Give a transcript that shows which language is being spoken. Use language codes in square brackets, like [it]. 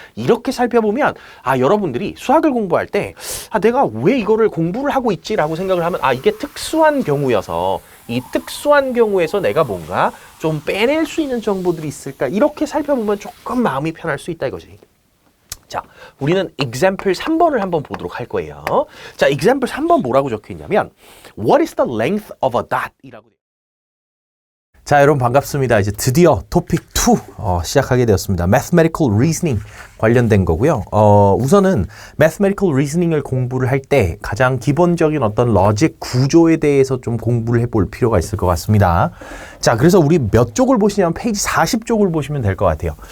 [ko] 이렇게 살펴보면 아, 여러분들이 수학을 공부할 때 아, 내가 왜 이거를 공부를 하고 있지라고 생각을 하면 아, 이게 특수한 경우여서 이 특수한 경우에서 내가 뭔가 좀 빼낼 수 있는 정보들이 있을까? 이렇게 살펴보면 조금 마음이 편할 수 있다 이거지. 자, 우리는 example 3번을 한번 보도록 할 거예요. [en] 자, example 3번 [ko] 뭐라고 적혀 있냐면 [en] What is the length of a dot? [ko] 이라고. 자, 여러분 반갑습니다. 이제 드디어 토픽 2 시작하게 되었습니다. Mathematical Reasoning 관련된 거고요. 우선은 Mathematical Reasoning을 공부를 할 때 가장 기본적인 어떤 로직 구조에 대해서 좀 공부를 해볼 필요가 있을 것 같습니다. 자, 그래서 우리 몇 쪽을 보시냐면 페이지 40쪽을 보시면 될 것 같아요.